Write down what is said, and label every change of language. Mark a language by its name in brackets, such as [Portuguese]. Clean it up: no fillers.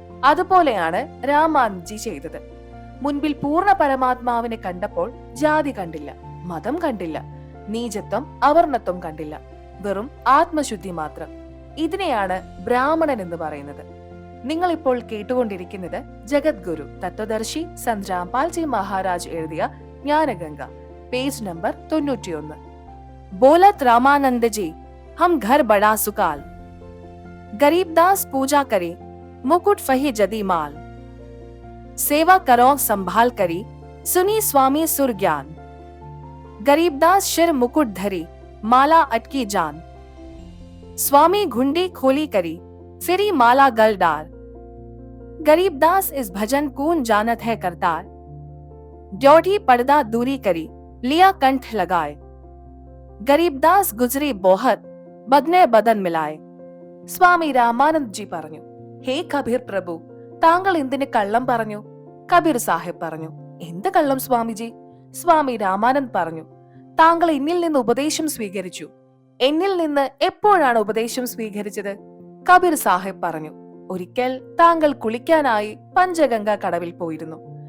[Malayalam] അതുപോലെയാണ് രാമാനന്ദ് ജി ചെയ്തത്. മുൻപിൽ പൂർണ്ണ പരമാത്മാവിനെ കണ്ടപ്പോൾ ജാതി കണ്ടില്ല, മതം കണ്ടില്ല, നീചത്വം അവർണത്വം കണ്ടില്ല, വെറും ആത്മശുദ്ധി മാത്രം. ഇതിനെയാണ് ബ്രാഹ്മണൻ എന്ന് പറയുന്നത്. നിങ്ങൾ ഇപ്പോൾ കേട്ടുകൊണ്ടിരിക്കുന്നത് ജഗദ്ഗുരു തത്വദർശി സന്ത് രാംപാൽജി മഹാരാജ് എഴുതിയ ജ്ഞാനഗംഗ, പേജ് നമ്പർ 91. [Hindi] बोलत रामानंद जी, हम घर बड़ा सुकाल, गरीबदास पूजा करे, मुकुट फही जदी माल, सेवा करो संभाल करी, सुनी स्वामी सुर ज्ञान, गरीबदास शिर मुकुट धरी, माला अटकी जान, स्वामी घुंडी खोली करी, सिरी माला गल डार। गरीबदास इस भजन कून जानत है करतार। ड्योढ़ी पर्दा दूरी करी, लिया कंठ लगाए। गरीबदास गुजरी बोहत, बदने बदन मिलाए. [Malayalam] സ്വാമി രാമാനന്ദ്ജി പറഞ്ഞു, ഹേ കബീർ പ്രഭു, താങ്കൾ എന്തിന് കള്ളം പറഞ്ഞു? കബീർ സാഹിബ് പറഞ്ഞു, എന്ത് കള്ളം സ്വാമിജി? സ്വാമി രാമാനന്ദ് പറഞ്ഞു, താങ്കൾ എന്നിൽ നിന്ന് ഉപദേശം സ്വീകരിച്ചു. എന്നിൽ നിന്ന് എപ്പോഴാണ് ഉപദേശം സ്വീകരിച്ചത്? കബീർ സാഹിബ് പറഞ്ഞു, ഒരിക്കൽ താങ്കൾ കുളിക്കാനായി പഞ്ചഗംഗ കടവിൽ പോയിരുന്നു.